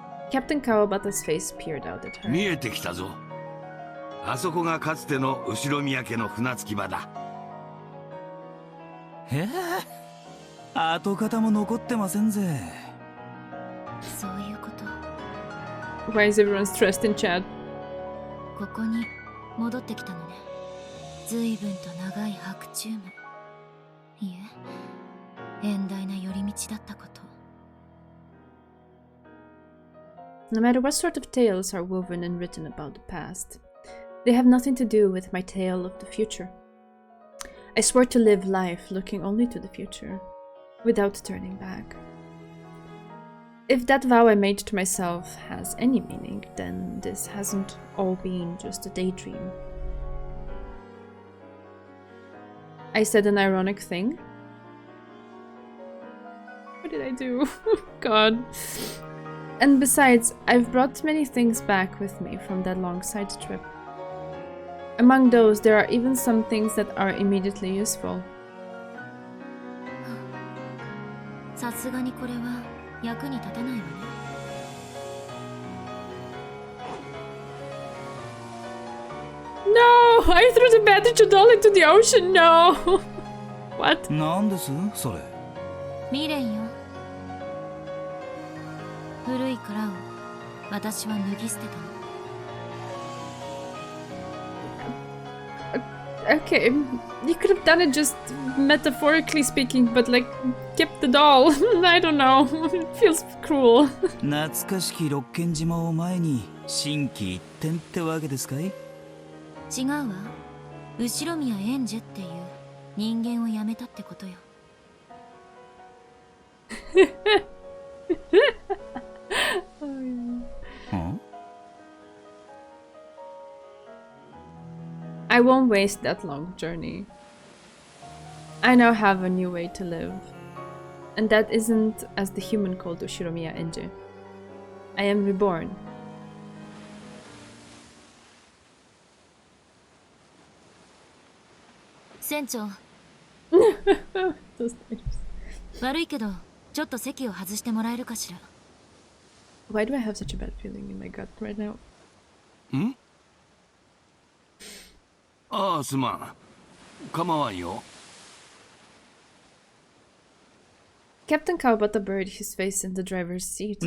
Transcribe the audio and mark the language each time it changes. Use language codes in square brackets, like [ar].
[en] Captain Kawabata's face peered out at her. [ja] 見えてきたぞ。あそこがかつての後ろ宮家の船着き場だ。跡形も残ってませんぜ。そういうこと。 [en] Why is everyone stressed in chat? [ja] ここに戻ってきたのね。随分と長い白昼夢。いえ、遠大な寄り道だったこと。 [en] No matter what sort of tales are woven and written about the past, they have nothing to do with my tale of the future. I swore to live life looking only to the future, without turning back. If that vow I made to myself has any meaning, then this hasn't all been just a daydream. I said an ironic thing. What did I do? God. And besides, I've brought many things back with me from that long side trip. Among those, there are even some things that are immediately useful. [ja] さすがにこれは役に立たないわね。 [en] No! I threw the bandage doll into the ocean! No! What? [ja] なんですそれ。未練よ。古い殻を私は脱ぎ捨てたの。 [en] Okay, you could have done it just metaphorically speaking, but like, kept the doll. I don't know. It feels cruel. [ja] 懐かしき六軒島を前に心機一転ってわけですかい？違うわ。後ろ宮エンジェっていう人間をやめたってことよ。 [en] I won't waste that long journey. I now have a new way to live. And that isn't as the human called Ushiromiya Enji. I am reborn. [ja] Sencho. [en] Those things. [ja] 悪いけど、ちょっと席を外してもらえるかしら。 [en] Why do I have such a bad feeling in my gut right now? ん？ [ja] ああ、すまん。構わんよ。 [en] Captain Kawabata buried his face in the driver's seat.